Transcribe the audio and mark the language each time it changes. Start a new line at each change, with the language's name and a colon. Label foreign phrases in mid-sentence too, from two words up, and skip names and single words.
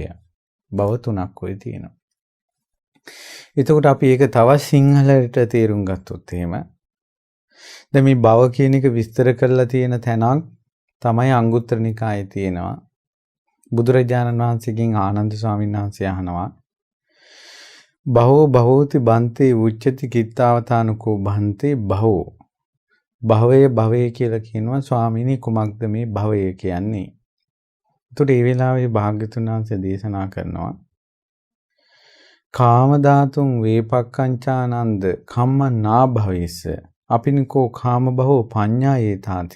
Sinhala: භව තුනක් ඔය තියෙනවා. එතකොට අපි ඒක තවත් සිංහලට තේරුම් ගත්තොත් එහෙම, දැන් මේ භව කියන එක විස්තර කරලා තියෙන තැනක් තමයි අංගුත්තර නිකායේ තියෙනවා. බුදුරජාණන් වහන්සේගෙන් ආනන්ද ස්වාමීන් වහන්සේ අහනවා,
Pali: භවෝ භවෝති බන්තේ උච්චති කිත්තාවතානකෝ බන්තේ භවෝ.
Sinhala: භවය භවය කියලා කියනවා. ස්වාමීනි කුමක්ද මේ භවය කියන්නේ? එතකොට මේ වෙලාවේ භාග්‍යතුන් වහන්සේ දේශනා කරනවා,
Pali: කාම ධාතුන් වේපක්ඛංචානන්ද කම්මනා භවෙස්ස අපිනිකෝ කාම භවෝ පඤ්ඤායේතාති.